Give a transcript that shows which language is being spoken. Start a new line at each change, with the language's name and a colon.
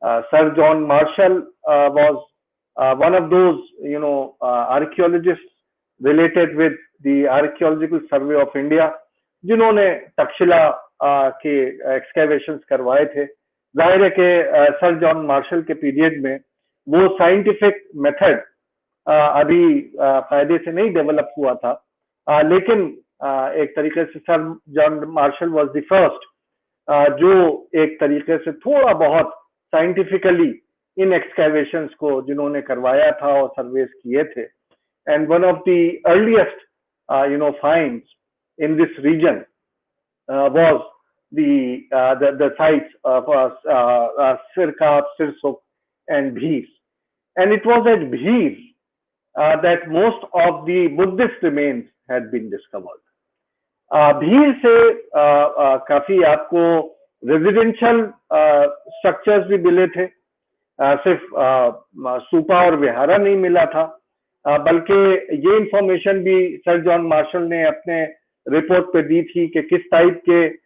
English: Sir John Marshall was one of those archaeologists related with the Archaeological Survey of India,
Hindi: जिन्होंने तक्षशिला के excavations करवाए थे. जाहिर है कि सर जॉन मार्शल के पीरियड में वो साइंटिफिक मेथड अभी फायदे से नहीं डेवलप हुआ था, लेकिन एक तरीके से sir John Marshall
English: was the first
Hindi: जो एक तरीके से थोड़ा बहुत साइंटिफिकली इन एक्सकैवेशंस को जिन्होंने करवाया था और सर्वेस किए थे.
English: And one of the earliest finds in this region was the sites of Sirkap, Sirsuk and Bhir. And it was at Bhir that most of the Buddhist remains had been discovered.
Hindi: Bhir से काफी आपको residential structures भी मिले थे, सिर्फ स्तूपा और विहारा नहीं मिला था, बल्कि ये इंफॉर्मेशन भी सर जॉन मार्शल ने अपने रिपोर्ट पे दी थी कि किस टाइप के